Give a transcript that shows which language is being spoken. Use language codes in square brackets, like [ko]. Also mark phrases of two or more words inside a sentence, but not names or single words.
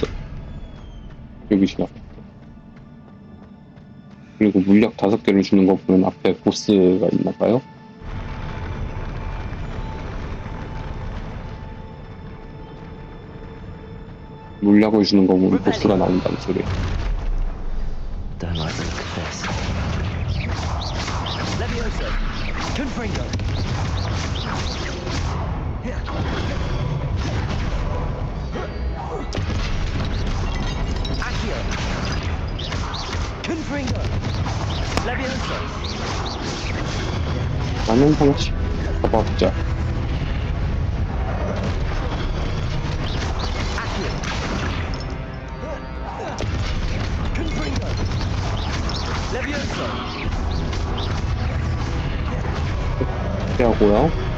[ko] 여기 지나갔다. 그리고 물약 5개를 주는 거 보면 앞에 보스가 있나봐요? 물약을 주는 거 보면 보스가 나온다는 소리. [en] Don't like the look of this. Levioso. Confringo. Accio. Confringo. Levioso. [ko] 나는 하나씩 잡아보자. 하고요.